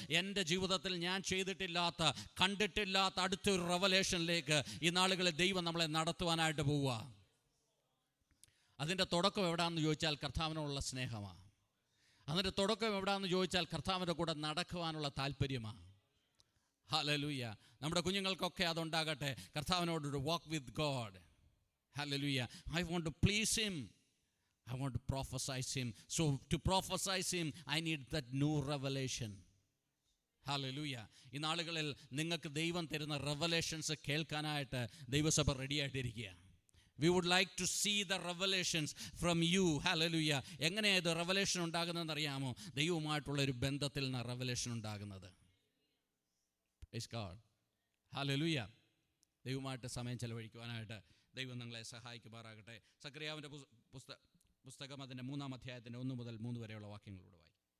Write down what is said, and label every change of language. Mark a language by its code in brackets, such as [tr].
[ml] എൻ്റെ ജീവിതത്തിൽ ഞാൻ ചെയ്തിട്ടില്ലാത്ത, കണ്ടിട്ടില്ലാത്ത അടുത്തൊരു റെവലേഷനിലേക്ക് ഈ നാളുകളിൽ ദൈവം നമ്മളെ നടത്തുവാനായിട്ട് പോവുക. അതിൻ്റെ തുടക്കം എവിടെയാണെന്ന് ചോദിച്ചാൽ കർത്താവിനോടുള്ള സ്നേഹമാണ്. അതിൻ്റെ തുടക്കം എവിടെയാണെന്ന് ചോദിച്ചാൽ കർത്താവിൻ്റെ കൂടെ നടക്കുവാനുള്ള താല്പര്യമാണ്. ഹല്ലേലൂയ. നമ്മുടെ കുഞ്ഞുങ്ങൾക്കൊക്കെ അതുണ്ടാകട്ടെ. കർത്താവിനോടൊരു [en] Walk with God. Hallelujah. I want to please him. I want to prophesize him. So to prophesize him, I need that new revelation. [ml] Hallelujah. ഈ നാളുകളിൽ നിങ്ങൾക്ക് ദൈവം തരുന്ന റെവലേഷൻസ് കേൾക്കാനായിട്ട് ദൈവസഭ റെഡി ആയിട്ടിരിക്കുക. [en] We would like to see the revelations from you. [ml] Hallelujah. എങ്ങനെയാണ് ഇത് റെവലേഷൻ ഉണ്ടാകുന്നതെന്ന് അറിയാമോ? ദൈവവുമായിട്ടുള്ള ഒരു ബന്ധത്തിൽ നിന്ന് റെവലേഷൻ ഉണ്ടാകുന്നത്. [en] Praise God. [ml] ഹല്ലേലൂയ. ദൈവമായിട്ട് സമയം ചെലവഴിക്കുവാനായിട്ട് ദൈവം നിങ്ങളെ സഹായിക്കുമാറാകട്ടെ. സക്കറിയാവിൻ്റെ പുസ്തകം അതിൻ്റെ 3-ാം അധ്യായത്തിൻ്റെ 1 മുതൽ 3 വരെയുള്ള വാക്യങ്ങളോട് വായിക്കും.